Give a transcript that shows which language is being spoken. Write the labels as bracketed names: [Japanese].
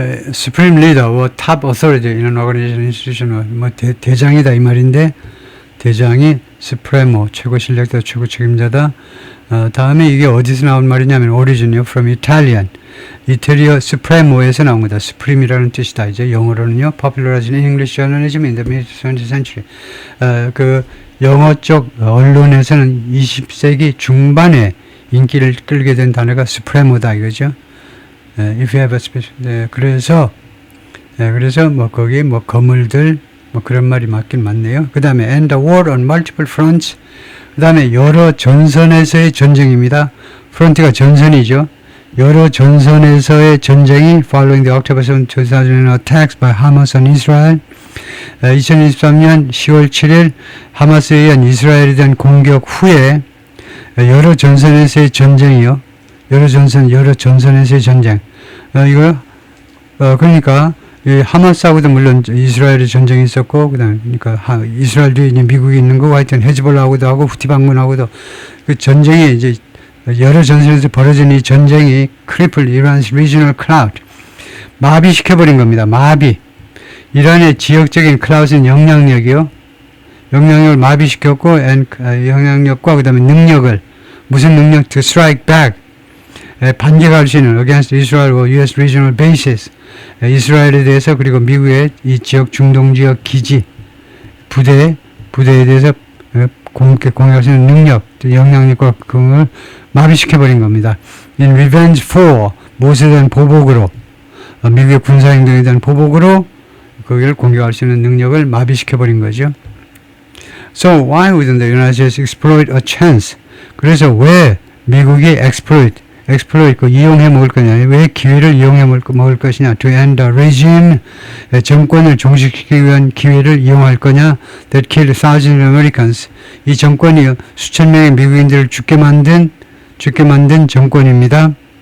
[English] Supreme Leader or Top Authority in an organization, institution, [Korean] 뭐 대장이다 이 말인데 대장이 [English] Supremo, [Korean] 최고 실력자, 최고 책임자다. 다음에 이게 어디서 나온 말이냐면 origin이요, [English] from Italian. [Korean] 이태리어 Supremo에서 나온 거다. Supreme이라는 뜻이다. 이제 영어로는요, [English] popularized in English journalism in the mid-20th century. [Korean] 그 영어 쪽 언론에서는 20세기 중반에 인기를 끌게 된 단어가 Supremo다 이거죠. [English] If you have a special, [Korean] 그래서 뭐 거기 뭐 거물들 뭐 그런 말이 맞긴 맞네요. 그 다음에 [English] and the war on multiple fronts. [Korean] 그 다음에 여러 전선에서의 전쟁입니다. 프론트가 전선이죠. 여러 전선에서의 전쟁이 [English] following the October 7, 2000 attacks by Hamas on Israel. [Korean] 2023년 10월 7일 하마스에 의한 이스라엘에 대한 공격 후에 여러 전선에서의 전쟁이요. 여러 전선에서의 전쟁. 그러니까, 이 하마스하고도 물론 이스라엘의 전쟁이 있었고, 그러니까, 이스라엘 뒤에 이제 미국이 있는 거, 하여튼 헤즈볼라하고도 하고, 후티 방문하고도, 그 전쟁이 이제, 여러 전선에서 벌어진 이 전쟁이, [English] crippled Iran's regional clout. [Korean] 마비시켜버린 겁니다. 마비. 이란의 지역적인 클라우스는 영향력이요. 영향력을 마비시켰고, 영향력과 그 다음에 능력을, 무슨 능력? [English] To strike back. [Korean] 반격할 수 있는 [English] against Israel or U.S. [Korean] regional bases, 이스라엘에 대해서 그리고 미국의 이 지역 중동 지역 기지 부대에 대해서 공격할 수 있는 능력, 영향력과 그걸 마비시켜버린 겁니다. [English] In revenge for, [Korean] 무엇에 대한 보복으로, 미국의 군사행동에 대한 보복으로 거기를 공격할 수 있는 능력을 마비시켜버린 거죠. [English] So why wouldn't the United States exploit a chance? [Korean] 그래서 왜 미국이 exploit, 그 이용해 먹을 거냐, 왜 기회를 이용해 먹을 것이냐, [English] to end the regime, [Korean] 정권을 종식시키기 위한 기회를 이용할 거냐, [English] that killed thousands of Americans, [Korean] 이 정권이 수천 명의 미국인들을 죽게 만든 정권입니다.